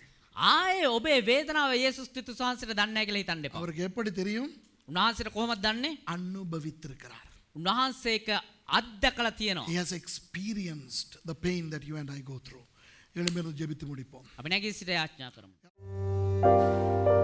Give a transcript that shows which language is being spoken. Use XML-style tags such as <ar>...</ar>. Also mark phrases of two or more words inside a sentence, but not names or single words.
<si>ආයේ ඔබේ වේදනාව යේසුස් ක්‍රිස්තුස් වහන්සේට දන්නේ නැහැ කියලා හිතන්න එපා.</si> <ta>அவருக்கு எப்படி தெரியும்?</ta> <si>උන්වහන්සේට කොහොමද දන්නේ?</si> <ta>அனுபவித்திருக்கிறார்.</ta> <si>උන්වහන්සේ ඒක අත්දකලා තියෙනවා.</si> <en>He has experienced the pain that you and I go through.</en> <ta>எழும்பி ஜெபித்து முடிப்போம்.</ta> <si>අපි නැගී සිට යාඥා කරමු.</si>